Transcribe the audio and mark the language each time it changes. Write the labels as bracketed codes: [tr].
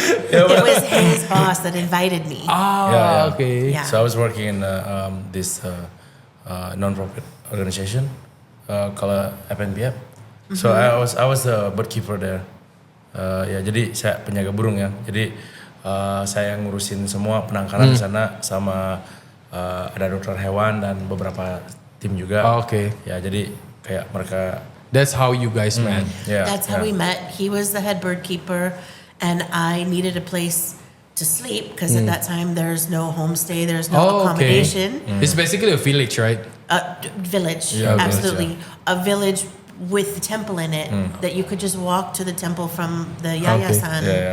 [en] It was his boss that invited me. So I was working in this non-profit organization called FNBF. So I was the boatkeeper there. [id] Jadi saya penjaga burung ya. Jadi saya ngurusin semua penangkaran di sana, sama ada dokter hewan dan beberapa tim juga. Ya, jadi kayak mereka. [en] That's how you guys met. That's how we met. He was the head bird keeper, and I needed a place to sleep because at that time there's no homestay, there's no accommodation. It's basically a village, right? Village, absolutely. A village with the temple in it that you could just walk to the temple from the yayasan.